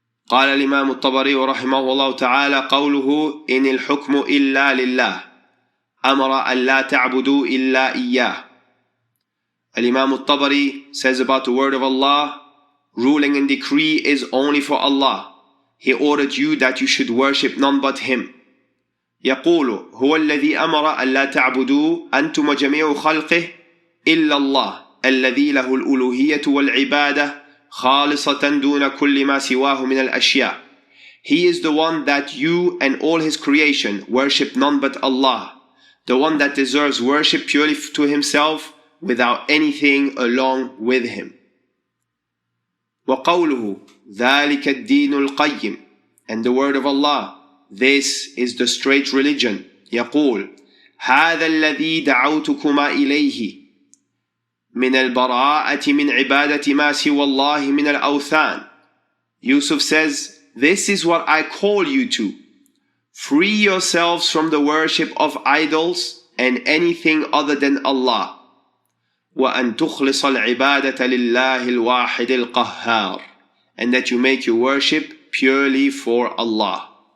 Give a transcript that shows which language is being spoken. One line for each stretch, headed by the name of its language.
Arabic: قال الإمام الطبري رحمه الله تعالى قوله إن الحكم إلا لله أمر أن لا تعبدوا إلا إياه.
English: Al-Imam al-Tabari says about the word of Allah, ruling and decree is only for Allah. He ordered you that you should worship none but Him.
Arabic: يقول هو الذي أمر أن لا تعبدوا أنتم وجميع خلقه إلا الله الذي له الألوهية والعبادة خالصة دون كل ما سواه من الأشياء.
English: He is the one that you and all His creation worship none but Allah, the one that deserves worship purely to Himself without anything along with Him.
Arabic: وقوله ذلك الدين القيم,
English: and the word of Allah, this is the straight religion.
Arabic: يقول هذا الذي دعوتكما إليه من البراءة من عبادة ما سوى الله من الأوثان.
English: Yusuf says, this is what I call you to. Free yourselves from the worship of idols and anything other than Allah.
Arabic: وأن تخلص العبادة لله الواحد القهار,
English: and that you make your worship purely for Allah.